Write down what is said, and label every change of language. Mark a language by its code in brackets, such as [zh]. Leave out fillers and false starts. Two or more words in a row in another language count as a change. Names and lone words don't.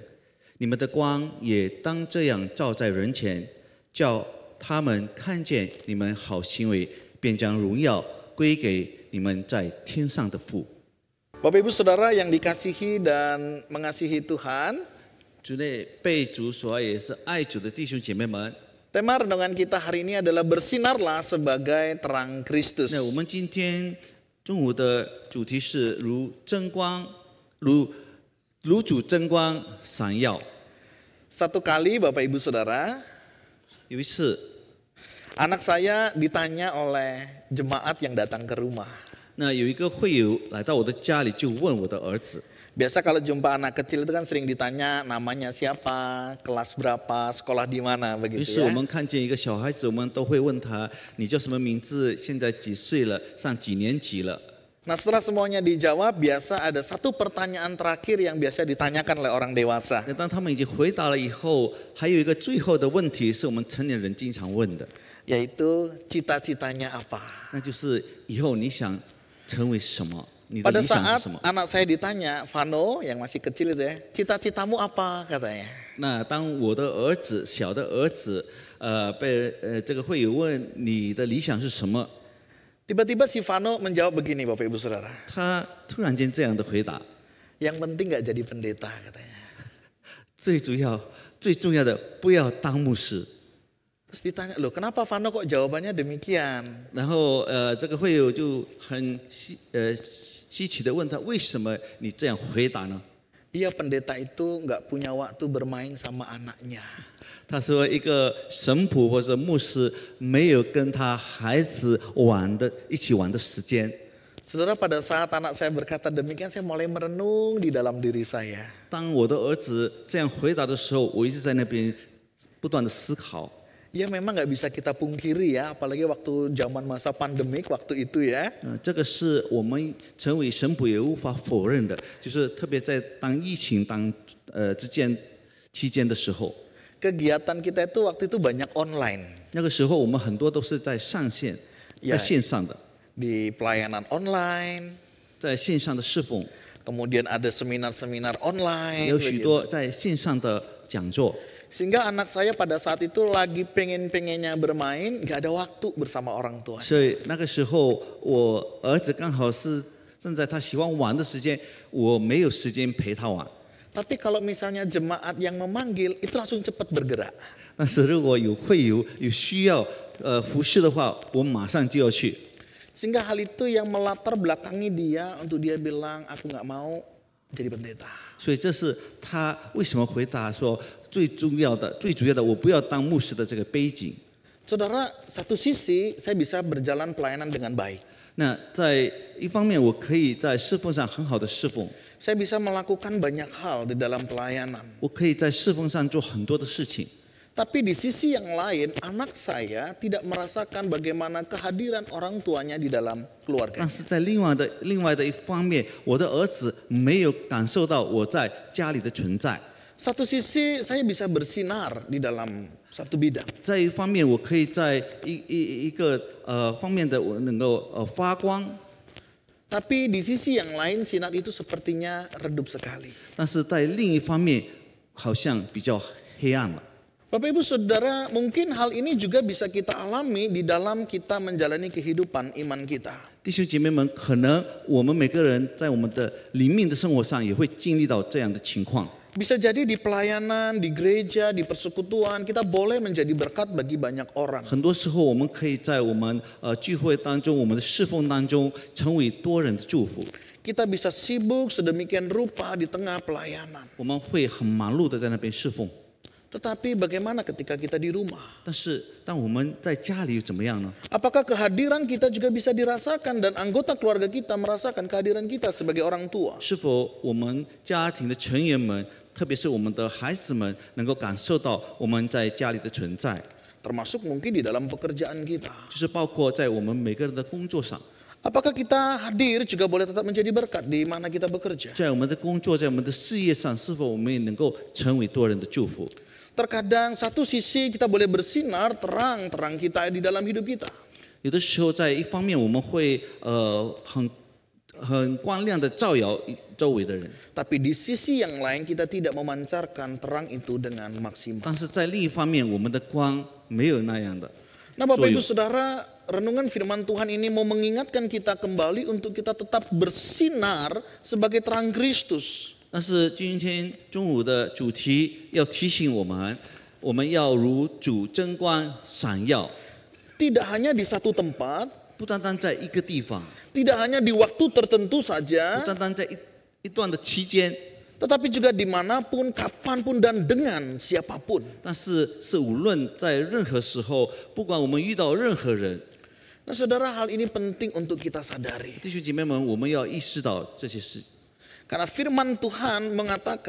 [zh] 你们的光也当这样照在人前，叫他们看见你们好行为，便将荣耀归给你们在天上的父。 [id] Bapak Ibu Saudara yang dikasihi dan mengasihi Tuhan, [zh] 主内被主所爱也是爱主的弟兄姐妹们， [id] tema renungan kita hari ini adalah bersinarlah sebagai terang Kristus. [zh] 那我们今天中午的主题是如真光，如主真光闪耀。 [id] Satu kali Bapak Ibu Saudara, [zh] 有一次， [id] anak saya ditanya oleh jemaat yang datang ke rumah. [zh] 那有一个会友来到我的家里，就问我的儿子。 [id] Biasa kalau jumpa anak kecil itu kan sering ditanya namanya siapa, kelas berapa, sekolah di mana [zh] 于 [id] begitu [zh] 是我 [id] ya. [zh] 们看见一个小孩子，我们都会问他：你叫什么名字？现在几岁了？上几年级了？ [id] Nah setelah semuanya dijawab, biasa ada satu pertanyaan terakhir yang biasa ditanyakan oleh orang dewasa. [zh] 那当他们已经回答了以后，还有一个最后的问题是我们成年人经常问的， [id] Yaitu cita-citanya apa. [zh] 那就是以后你想成为什么？你的 [id] Pada [zh] 理想 [id] saat [zh] 是什么？ [id] anak saya ditanya, Vano yang masih kecil itu ya, cita-citamu apa katanya. [zh] 那当我的儿子，小的儿子，被这个会友问你的理想是什么， [id] Tiba-tiba si Vano menjawab begini Bapak Ibu Saudara. [zh] 他突然间这样的回答： [id] Yang penting gak jadi pendeta katanya. [zh] 最重要的不要当牧师。 [id] Terus ditanya, loh kenapa Vano kok jawabannya demikian? [zh] 然后这个会友就很稀奇的问他：为什么你这样回答呢？ [id] Iya pendeta itu gak punya waktu bermain sama anaknya. [zh] 他说一个神父或者牧师没有跟他孩子一起玩的时间。 [id] Saudara, pada saat anak saya berkata demikian, saya mulai merenung di dalam diri saya. [zh] 当我的儿子这样回答的时候，我一直在那边不断的思考。 [id] Ya memang gak bisa kita pungkiri ya, apalagi waktu zaman masa pandemik waktu itu ya. [zh] 这个是我们成为神父也无法否认的，就是特别在当疫情期间的时候， [id] Kegiatan kita itu waktu itu banyak online. [zh] 那个时候我们很多都是在上线，在线上的， [id] Di pelayanan online, [zh] 在线上的侍奉， [id] kemudian ada seminar-seminar [zh] 也 [id] online. [zh] 有许 [id] begitu. [zh] 多在线上的讲座。 [id] Sehingga anak saya pada saat itu lagi pengen-pengennya bermain, gak ada waktu bersama orang tua. [zh] 所以那个时候，我儿子刚好是正在他喜欢玩的时间，我没有时间陪他玩。 [id] Tapi kalau misalnya jemaat yang memanggil, itu langsung cepat bergerak. [zh] 但是如果会有需要服侍的话，我马上就要去。 [id] Sehingga hal itu yang melatar belakangi dia untuk dia bilang, aku gak mau jadi pendeta. [zh] 所以这是他为什么回答说最主要的，我不要当牧师的这个背景。 [id] Saudara, satu sisi saya bisa berjalan pelayanan dengan baik. [zh] 那在一方面，我可以在侍奉上很好的侍奉， [id] Saya bisa melakukan banyak hal di dalam pelayanan. [zh] 我可以在侍奉上做很多的事情。 [id] Tapi di sisi yang lain, anak saya tidak merasakan bagaimana kehadiran orang tuanya di dalam keluarga. [zh] 但是在另外的一方面，我的儿子没有感受到我在家里的存在。 [id] Satu sisi saya bisa bersinar di dalam satu bidang. [zh] 在一方面，我可以在一个方面的我能够发光， [id] Tapi di sisi yang lain sinar itu sepertinya redup sekali. [zh] 但是在另一方面好像比较黑暗了。 [id] Bapak Ibu Saudara, mungkin hal ini juga bisa kita alami di dalam kita menjalani kehidupan iman kita. [zh] 弟兄姐妹们，可能我们每个人在我们的灵命的生活上也会经历到这样的情况。 [id] Bisa jadi di pelayanan, di gereja, di persekutuan, kita boleh menjadi berkat bagi banyak orang. [zh] 很多时候，我们可以在我们聚会当中、我们的侍奉当中，成为多人的祝福。 [id] Kita bisa sibuk sedemikian rupa di tengah pelayanan. [zh] 我们会很忙碌的在那边侍奉。 [id] Tetapi bagaimana ketika kita di rumah? [zh] 但是，当我们在家里怎么样呢？ [id] Apakah kehadiran kita juga bisa dirasakan dan anggota keluarga kita merasakan kehadiran kita sebagai orang tua? [zh] 是否我们家庭的成员们，特别是我们的孩子们，能够感受到我们在家里的存在？ [id] Termasuk mungkin di dalam pekerjaan kita. [zh] 就是包括在我们每个人的工作上， [id] Apakah kita hadir juga boleh tetap menjadi berkat di mana kita bekerja? [zh] 在我们的工作，在我们的事业上，是否我们也能够成为多人的祝福？ [id] Terkadang satu sisi kita boleh bersinar terang kita di dalam hidup kita. [zh] 有的时候，在一方面我们会很光亮的照耀周围的人， [id] Tapi di sisi yang lain kita tidak memancarkan terang itu dengan maksimal. [zh] 但是在另一方面，我们的光没有那样的。 [id] Nah Bapak Ibu Saudara, renungan firman Tuhan ini mau mengingatkan kita kembali untuk kita tetap bersinar sebagai terang Kristus. [zh] 但是今天中午的主题要提醒我们，我们要如主真光闪耀， [id] Tidak hanya di satu tempat, [zh] 不单单在一个地方， [id] tidak hanya di waktu tertentu [zh] 不 [id] saja, [zh] 单单在一段的期间， [id] tetapi juga dimanapun, kapanpun, dan dengan siapapun. [zh] 但是无论在任何时候，不管我们遇到任何人， [id] Nah saudara, hal ini penting untuk kita sadari. [zh] 弟兄姐妹们，我们要意识到这些事， [id] Karena firman Tuhan mengatakan,